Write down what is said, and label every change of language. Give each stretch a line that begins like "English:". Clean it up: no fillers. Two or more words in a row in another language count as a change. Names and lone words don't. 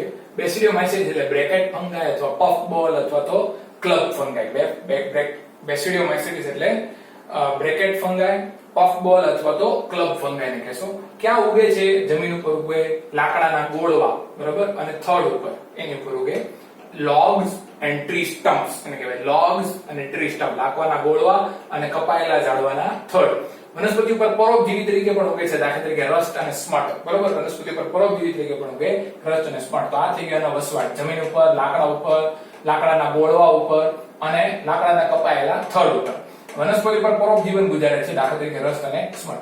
Gujarati: બેસિડિયોમાઇસેટિસ એટલે
English: bracket fungi
Gujarati: અથવા
English: puff ball
Gujarati: અથવા તો
English: club fungi.
Gujarati: બેસિડિયોમાઇસેટિસ એટલે
English: bracket fungi, puff ball
Gujarati: અથવા તો
English: club fungi
Gujarati: ને કહેશો. ક્યાં ઉગે છે? જમીન ઉપર ઉગે, લાકડાના ગોળવા. બરાબર. અને થડ ઉપર એની ઉપર ઉગે.
English: logs and tree stumps
Gujarati: એને કહેવાય
English: logs અને tree stump,
Gujarati: લાકડાના ગોળવા અને કપાયેલા ઝાડવાના થડ. વનસ્પતિ ઉપર પરોપજીવી તરીકે પણ ઉગે છે, દાખલા તરીકે રસ્ટ અને સ્મટ, બરોબર, વનસ્પતિ ઉપર પરોપજીવી તરીકે પણ ઉગે રસ્ટ અને સ્મટ. તો આ થઈ ગયો એનો વસવાટ, જમીન ઉપર, લાકડા ઉપર, લાકડાના બોળવા ઉપર અને લાકડાના કપાયેલા થડ ઉપર વનસ્પતિ પર પરોપજીવન ગુજારે છે, દાખલા તરીકે રસ્ટ અને સ્મટ.